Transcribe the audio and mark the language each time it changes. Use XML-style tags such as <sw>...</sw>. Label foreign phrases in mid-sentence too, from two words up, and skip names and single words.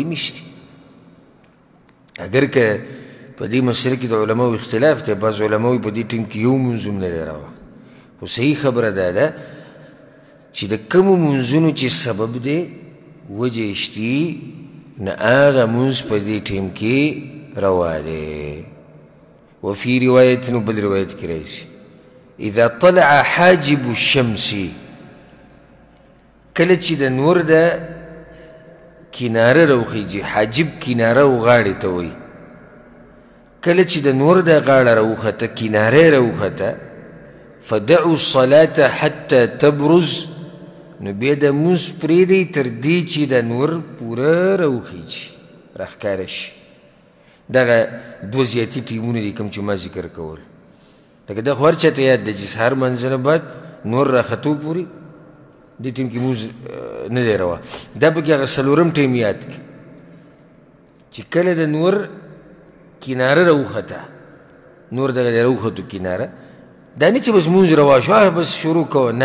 <ps>نشته اگر که په دې مسله کې د علماو اختلاف دی بعض علما وایي په دې ټیم کې یو لمونځ هم نه دی روا خو صحیح خبره دا ده چې د کومو لمونځونو چې سبب دی وجه یې شتي نه هغه لمونځ په دې ټیم کې روا دی وفي روایت نو بل روایت کې راځي</ps> <ar>اذا طلع حاجب الشمس</ar> <ps>کله چې د نور د کناره راوخیږي حاجب کناره او غاړې ته وایي کله چې د نور د غاړه راوخته کناره راوخته</ps> <ar>فدعوا الصلاة حتى تبرز</ar> <ps>نو بیا د لمونځ پرېږدئ تر دې چې د نور پوره راوخیږي راښکاره شي دغه دوه زیاتي ټیمونه دي کوم چې ما ذکر کول لکه دا خو هر چاته یاد دی چې سهار منځنه بعد نور راختو پورې دې ټیم کې لمونځ نه دی روا دا پکې هغه څلورم ټیم یاد کړي چې کله د نور کناره راوخته نور دغه دی راوختو کناره دا نه چې بس لمونځ روا شو بس شروع کوه نه</ps>